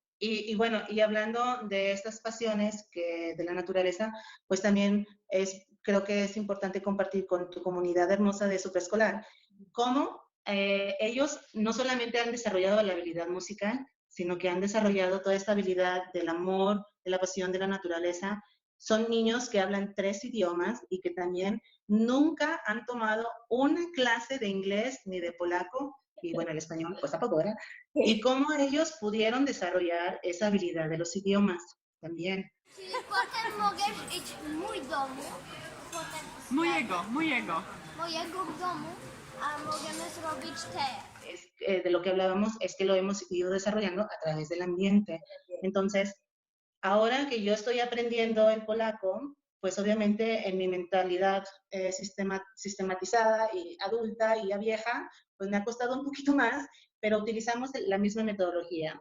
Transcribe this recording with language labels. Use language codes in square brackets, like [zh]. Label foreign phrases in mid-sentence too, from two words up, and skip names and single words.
[es] y bueno, y hablando de estas pasiones de la naturaleza, pues también creo que es importante compartir con tu comunidad hermosa de Superescolar cómo ellos no solamente han desarrollado la habilidad musical, sino que han desarrollado toda esta habilidad del amor, de la pasión de la naturaleza. Son niños que hablan 3 idiomas y que también nunca han tomado una clase de inglés ni de polaco, y bueno, el español, pues tampoco, ¿verdad? Y cómo ellos pudieron desarrollar esa habilidad de los idiomas también. [pl] Potem mogę iść w mój domu, potem mojego w domu, a możemy zrobić te. [es] De lo que hablábamos es que lo hemos ido desarrollando a través del ambiente. Entonces, ahora que yo estoy aprendiendo el polaco, pues obviamente en mi mentalidad sistematizada y adulta y ya vieja, pues me ha costado un poquito más, pero utilizamos la misma metodología.